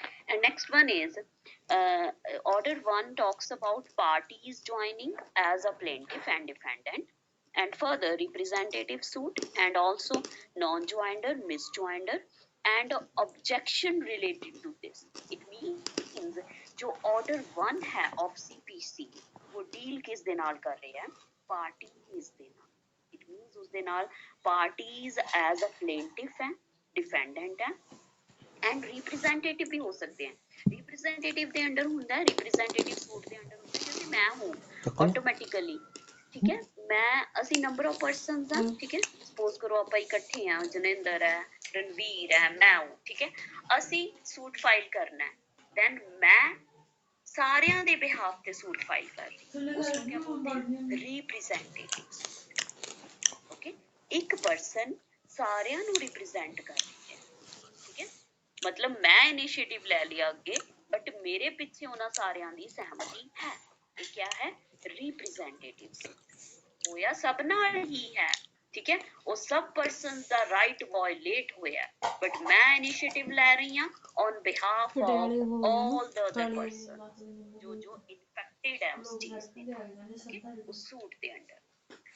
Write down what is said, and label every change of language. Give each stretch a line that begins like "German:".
English: And next one is order 1 talks about parties joining as a plaintiff and defendant, and further representative suit, and also non-joinder, misjoinder, and objection related to this.
Hindi: It means जो order 1 है of CPC वो deal किस दे नाल कर रहे हैं? Parties दे नाल. It means उस दे नाल parties as a plaintiff है, defendant है, एंड रिप्रेजेंटेटिव भी हो सकते हैं.
Punjabi: रिप्रेजेंटेटिव ਦੇ ਅੰਡਰ ਹੁੰਦਾ ਹੈ, ਰਿਪਰੈਜ਼ੈਂਟੇਟਿਵ ਸੂਟ ਦੇ ਅੰਡਰ ਹੁੰਦਾ ਹੈ.
Hindi: जैसे मैं हूं
Punjabi: ਆਟੋਮੈਟਿਕਲੀ ਠੀਕ ਹੈ, ਮੈਂ ਅਸੀਂ ਨੰਬਰ ਆਫ ਪਰਸਨਸ ਆ ਠੀਕ ਹੈ. ਸਪੋਜ਼ ਕਰੋ ਆਪਾਂ ਇਕੱਠੇ ਆ, ਜਨਿੰਦਰ ਹੈ, ਰਣਵੀਰ ਹੈ, ਮੈਂ ਹੂੰ ਠੀਕ ਹੈ. ਅਸੀਂ ਸੂਟ ਫਾਈਲ ਕਰਨਾ ਹੈ, ਦੈਨ ਮੈਂ ਸਾਰਿਆਂ ਦੇ ਬਿਹਾਫ ਤੇ ਸੂਟ ਫਾਈਲ ਕਰ ਰਹੀ ਉਸ ਨੂੰ ਕੀ ਬੋਲਦੇ हैं? ਰਿਪਰੈਜ਼ੈਂਟੇਟਿਵ. ਓਕੇ, ਇੱਕ ਪਰਸਨ ਸਾਰਿਆਂ ਨੂੰ ਰਿਪਰੈਜ਼ੈਂਟ ਕਰ ਰਹੀ ਹੈ ਠੀਕ ਹੈ.
Hindi: मतलब मैं इनिशिएटिव ले लिया अगे, बट मेरे पीछे उन्हां सारियां दी सहमति है. ये क्या है? रिप्रेजेंटेटिव होया सब नाल ही है ठीक है. वो सब पर्सन दा राइट वायलेट होया, बट मैं इनिशिएटिव ले रही हां on behalf of all the other person जो इन्फेक्टेड है उस चीज से उस सूट दे अंडर.